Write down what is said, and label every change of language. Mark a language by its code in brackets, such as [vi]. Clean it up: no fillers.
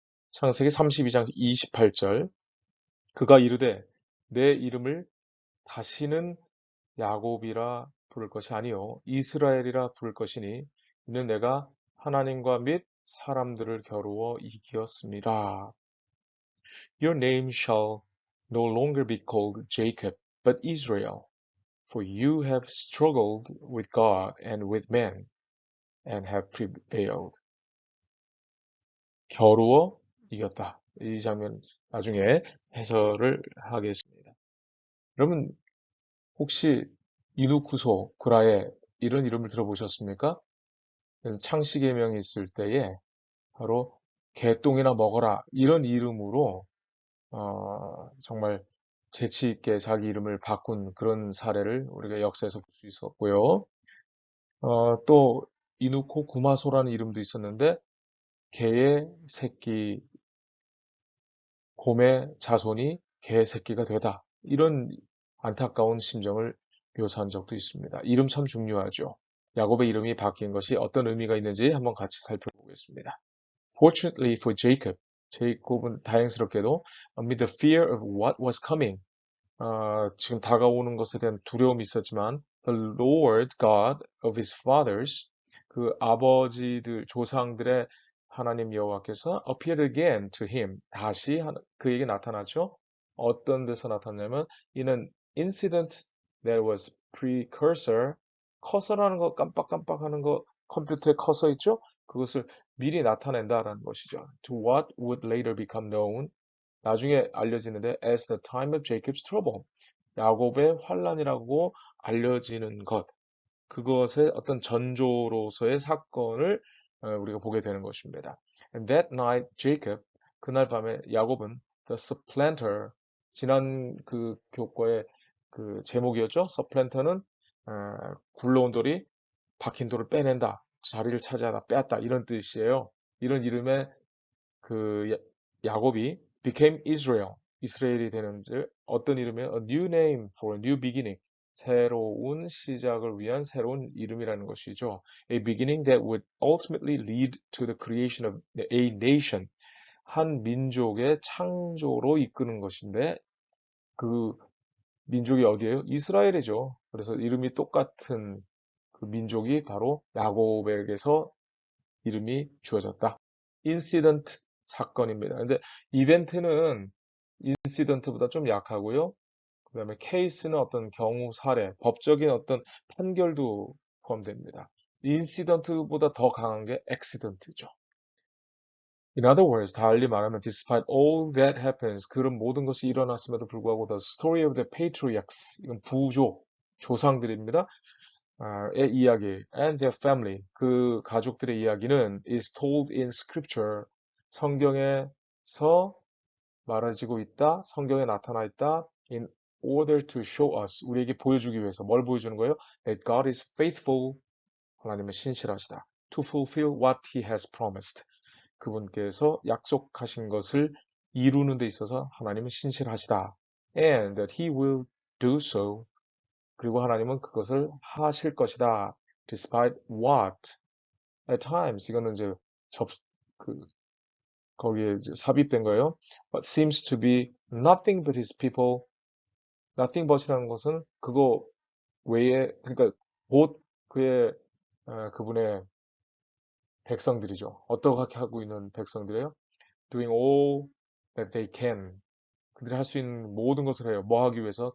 [ko] 창세기 32장 28절. 그가 이르되 내 이름을 다시는 야곱이라 부를 것이 아니요 이스라엘이라 부를 것이니 이는 내가 하나님과 및 사람들을 겨루어 이기었습니다. [en] Your name shall no longer be called Jacob, but Israel, for you have struggled with God and with men, and have prevailed. [ko] 겨루어 이겼다. 이 장면 나중에 해설을 하겠습니다. 여러분 혹시 이누쿠소, 구라에 이런 이름을 들어보셨습니까? 그래서 창씨개명이 있을 때에 바로 개똥이나 먹어라 이런 이름으로 정말 재치 있게 자기 이름을 바꾼 그런 사례를 우리가 역사에서 볼 수 있었고요. 또 이누코 구마소라는 이름도 있었는데 개의 새끼, 곰의 자손이 개의 새끼가 되다. 이런 안타까운 심정을 묘사한 적도 있습니다. 이름 참 중요하죠. 야곱의 이름이 바뀐 것이 어떤 의미가 있는지 한번 같이 살펴보겠습니다. [en] Fortunately for Jacob, [ko] 제이콥은 다행스럽게도 [en] amid the fear of what was coming, [ko] 지금 다가오는 것에 대한 두려움이 있었지만 [en] the Lord God of his fathers, [ko] 그 아버지들, 조상들의 하나님 여호와께서 [en] appeared again to him, [ko] 다시 그에게 나타나죠. 어떤 데서 나타나냐면 [en] in an incident that was precursor, [ko] 커서라는 거 깜빡깜빡하는 거 컴퓨터에 커서 있죠? 그것을 미리 나타낸다라는 것이죠. [en] To what would later become known, [ko] 나중에 알려지는데 [en] as the time of Jacob's trouble, [ko] 야곱의 환란이라고 알려지는 것, 그것의 어떤 전조로서의 사건을 우리가 보게 되는 것입니다. [en] And that night Jacob, [ko] 그날 밤에 야곱은 [en] the supplanter, [ko] 지난 그 교과의 그 제목이었죠. supplanter는 굴러온 돌이 박힌 돌을 빼낸다, 자리를 차지하다, 빼앗다 이런 뜻이에요. 이런 이름의 그 야곱이 [en] became Israel, [ko] 이스라엘이 되는 어떤 이름이에요? [en] A new name for a new beginning, [ko] 새로운 시작을 위한 새로운 이름이라는 것이죠. [en] A beginning that would ultimately lead to the creation of a nation, [ko] 한 민족의 창조로 이끄는 것인데 그 민족이 어디예요? 이스라엘이죠. 그래서 이름이 똑같은 그 민족이 바로 야곱에게서 이름이 주어졌다. 인시던트 사건입니다. 근데 이벤트는 인시던트보다 좀 약하고요. 그 다음에 케이스는 어떤 경우 사례, 법적인 어떤 판결도 포함됩니다. 인시던트보다 더 강한 게 액시던트죠. [en] In other words, [ko] 달리 말하면 [en] despite all that happens, [ko] 그런 모든 것이 일어났음에도 불구하고 [en] the story of the patriarchs, [ko] 이건 부족, 조상들입니다. 의 이야기 [en] and their family, [ko] 그 가족들의 이야기는 [en] is told in scripture, [ko] 성경에서 말해지고 있다, 성경에 나타나 있다 [en] in order to show us, [ko] 우리에게 보여주기 위해서 뭘 보여주는 거예요? [en] That God is faithful, [ko] 하나님은 신실하시다. [en] To fulfill what he has promised, [ko] 그분께서 약속하신 것을 이루는 데 있어서 하나님은 신실하시다. [en] And that he will do so, [ko] 그리고 하나님은 그것을 하실 것이다. [en] Despite what? At times, [ko] 이거는 이제 그, 거기에 이제 삽입된 거예요. [en] What seems to be nothing but his people. [ko] Nothing but이라는 것은 그거 외에, 그러니까 곧 그의, 그분의 백성들이죠. 어떻게 하고 있는 백성들이에요? [en] Doing all that they can. [ko] 그들이 할 수 있는 모든 것을 해요. 뭐 하기 위해서?